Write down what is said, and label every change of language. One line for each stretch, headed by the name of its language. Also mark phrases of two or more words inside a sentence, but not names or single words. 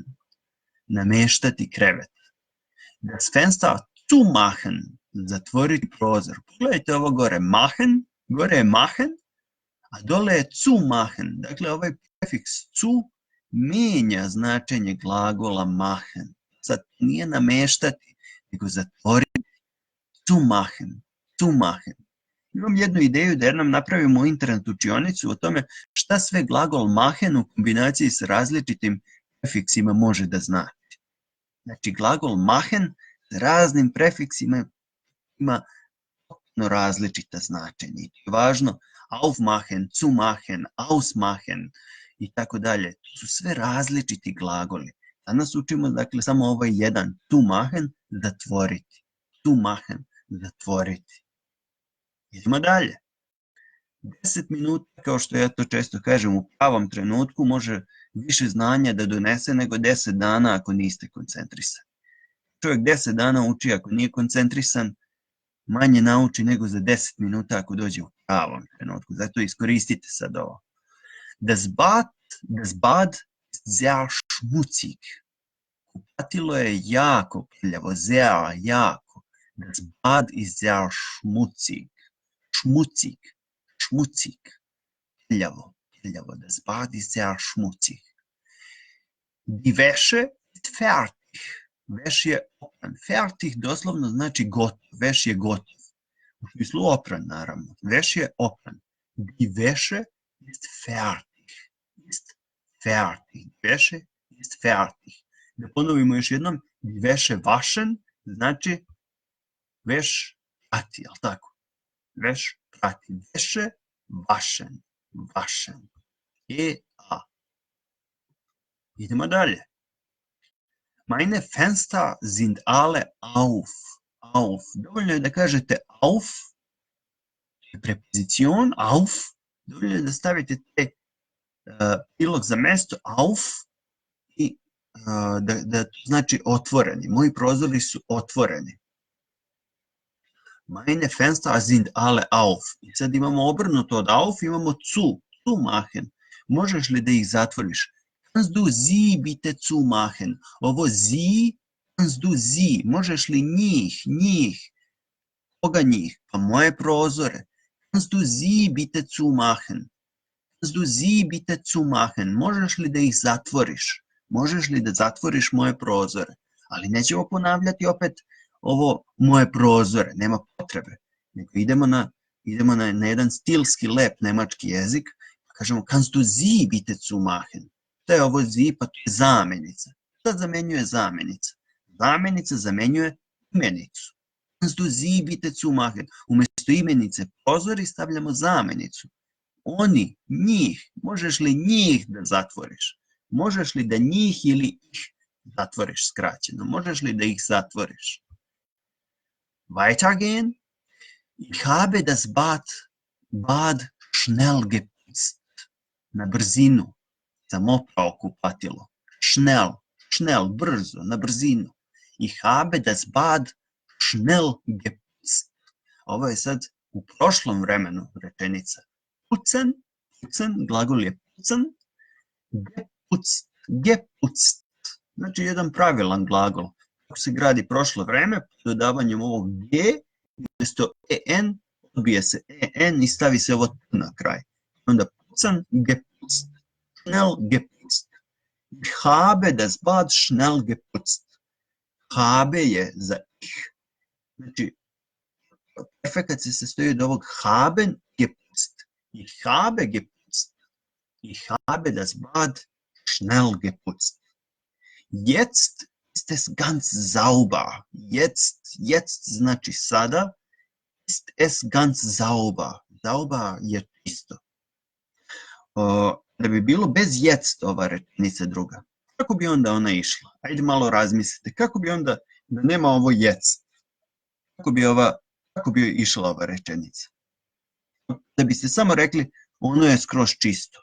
Serbian: Nameštati krevet.
German: Das Fenster zumachen.
Serbian: Zatvoriti prozor. Pogledajte ovo gore. Machen. Gore je machen. A dole je zumachen. Dakle, ovaj prefiks zu menja značenje glagola machen. Sad nije nameštati, nego zatvoriti. Zumachen. Imam jednu ideju da jednom napravimo internet učionicu o tome šta sve glagol machen u kombinaciji s različitim prefiksima može da znači. Znači, glagol machen s raznim prefiksima ima potpuno različita značenja. I to je važno,
German: aufmachen, zumachen, ausmachen
Serbian: i tako dalje. To su sve različiti glagoli. Danas učimo, dakle, samo ovaj jedan.
German: Zu machen, zatvoriti. Zu machen,
Serbian: zatvoriti. Idemo dalje. 10 minuta, kao što ja to često kažem, u pravom trenutku može više znanja da donese nego 10 dana ako niste koncentrisani. Čovjek 10 dana uči ako nije koncentrisan, manje nauči nego za 10 minuta ako dođe u pravom trenutku. Zato iskoristite sad ovo.
German: Das Bad ist sehr schmutzig.
Serbian: Kupatilo je jako prljavo, sehr, jako.
German: Das Bad ist sehr schmutzig. Schmutzig, schmutzig.
Serbian: Prljavo, prljavo.
German: Das Bad ist sehr schmutzig. Die Wäsche ist fertig.
Serbian: Veš je opran. Fertig doslovno znači gotov. Veš je gotov. U smislu opran, naravno. Veš je opran.
German: Die Wäsche ist fertig. Ist fertig. Wäsche ist fertig.
Serbian: Da ponovimo još jednom.
German: Die Wäsche waschen
Serbian: znači veš prati, jel tako? Veš prati.
German: Wäsche waschen. Waschen.
Serbian: E-a. Idemo dalje.
German: Meine Fenster sind alle auf. Auf.
Serbian: Dovoljno je da kažete auf, prepozicion, auf. Dovoljno je da stavite te prilog za mesto, auf, i da to znači otvoreni. Moji prozori su otvoreni.
German: Meine Fenster sind alle auf.
Serbian: I sad imamo obrnuto od auf, imamo zu.
German: Zu machen.
Serbian: Možeš li da ih zatvoriš?
German: Kannst du sie bitte zumachen?
Serbian: Ovo sie,
German: kannst du sie.
Serbian: Možeš li njih? Koga njih? Pa moje prozore.
German: Kannst du sie bitte zumachen? Kannst du sie bitte zumachen?
Serbian: Možeš li da ih zatvoriš? Možeš li da zatvoriš moje prozore? Ali nećemo ponavljati opet ovo moje prozore. Nema potrebe. Nego idemo na jedan stilski lep nemački jezik. Kažemo,
German: kannst du sie bitte zumachen?
Serbian: Šta je ovo zi? Pa to je zamenica. Šta zamenjuje zamenica? Zamenica zamenjuje imenicu.
German: Kannst du sie bitte zumachen?
Serbian: Umesto imenice prozori stavljamo zamenicu. Oni, njih. Možeš li njih da zatvoriš? Možeš li da njih ili ih zatvoriš skraćeno? Možeš li da ih zatvoriš?
German: Weitergehen. Ich habe das Bad schnell geputzt.
Serbian: Na brzinu. Sam oprao kupatilo. Schnell, brzo, na brzinu.
German: Ich habe das Bad schnell geputzt.
Serbian: Ovo je sad u prošlom vremenu rečenica. Putzen, glagol je putzen. Geputzt. Znači jedan pravilan glagol. Kako se gradi prošlo vreme, dodavanjem ovog g, umjesto en, odbije se en i stavi se ovo t na kraj.
German: Onda putzen, geputzt. Schnell geputzt. Ich habe das Bad schnell geputzt.
Serbian: Habe je za ih. Znači, efekat se sastoji od ovog
German: haben geputzt. Ich habe geputzt. Ich habe das Bad schnell geputzt. Jetzt ist es ganz sauber.
Serbian: Jetzt znači sada.
German: Ist es ganz sauber.
Serbian: Sauber je čisto. Da bi bilo bez jetzt ova rečenica druga. Kako bi onda ona išla? Ajde malo razmislite. Kako bi onda, da nema ovo jetzt, kako bi išla ova rečenica? Da biste samo rekli, ono je skroz čisto.